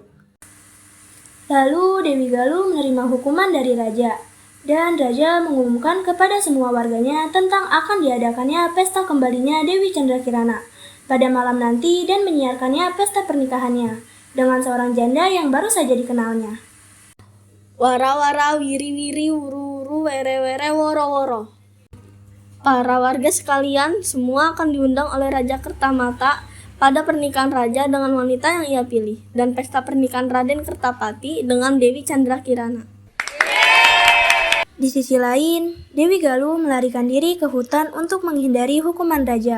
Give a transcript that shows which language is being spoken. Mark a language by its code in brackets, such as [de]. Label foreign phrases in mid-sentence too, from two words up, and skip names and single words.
[id] Lalu Dewi Galuh menerima hukuman dari raja. Dan raja mengumumkan kepada semua warganya tentang akan diadakannya pesta kembalinya Dewi Chandra Kirana pada malam nanti dan menyiarkannya pesta pernikahannya dengan seorang janda yang baru saja dikenalnya. Wara-wara, wiri-wiri, wuru-wuru, were-were, woro-woro. Para warga sekalian, semua akan diundang oleh Raja Kertamata pada pernikahan raja dengan wanita yang ia pilih dan pesta pernikahan Raden Kertapati dengan Dewi Chandra Kirana. Di sisi lain, Dewi Galuh melarikan diri ke hutan untuk menghindari hukuman raja.